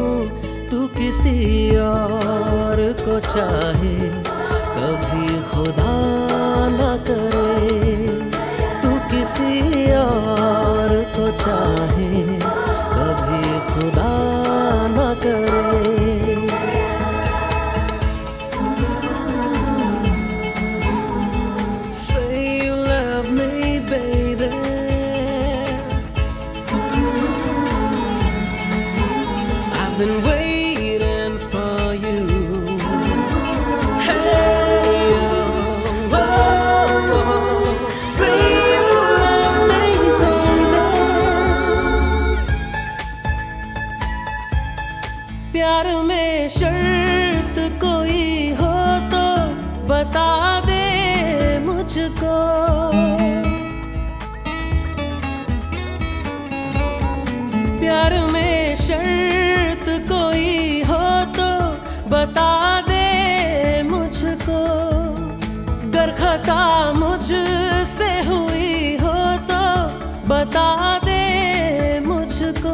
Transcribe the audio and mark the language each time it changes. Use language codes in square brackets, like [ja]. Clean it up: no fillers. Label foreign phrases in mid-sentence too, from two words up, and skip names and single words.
[hi] तू किसी और को चाहे कभी खुदा न करे, तू किसी और को चाहे कभी खुदा न करे। [en] Say you love me, baby. I've been waiting for you. Hey, oh, oh, oh. Say you love me, baby. [hi] प्यार में शर्त कोई हो तो बता दे मुझको, प्यार में शर्त कोई हो तो बता दे मुझको, गर खता मुझसे हुई हो तो बता दे मुझको।